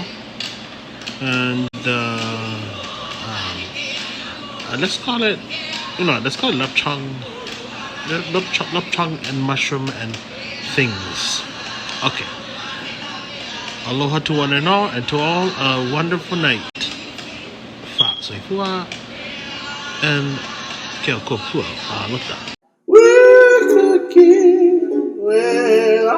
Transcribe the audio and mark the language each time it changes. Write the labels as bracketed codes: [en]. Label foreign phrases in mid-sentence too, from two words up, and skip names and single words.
[en] And let's call it, let's call it Lup Cheong. Lup Cheong and mushroom and things. Okay. Aloha to one and all, and to all a wonderful night. Fa soy fua and keo ko pua. Look that. We're cooking.